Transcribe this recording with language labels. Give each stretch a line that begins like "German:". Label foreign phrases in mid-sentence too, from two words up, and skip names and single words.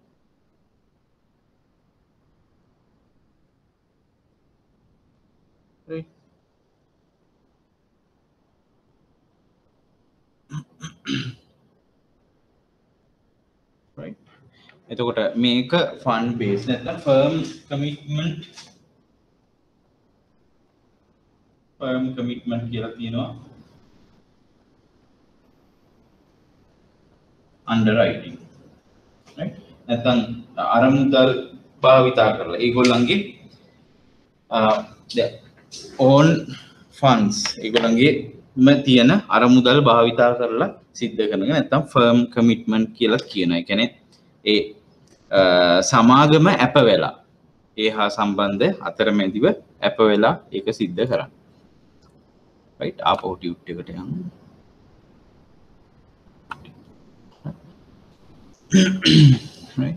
Sinhala: right. එතකොට මේක fund based නැත්නම්
English: firm commitment
Sinhala: කියලා තියෙනවා underwriting. right. නැත්නම් අරමුදල් භාවිතා කරලා ඒගොල්ලන්ගේ
English: own funds
Sinhala: ඒගොල්ලන්ගේ තියෙන අරමුදල් භාවිතා කරලා සිද්ධ කරන එක නැත්නම්
English: firm commitment
Sinhala: කියලා කියනවා. ඒ කියන්නේ ඒ සමාගම අප වෙලා ඒ හා සම්බන්ධ අතරමැදිව අප වෙලා ඒක සිද්ධ කරන්නේ. right. ආපහු ටියුට් එකට යමු. right.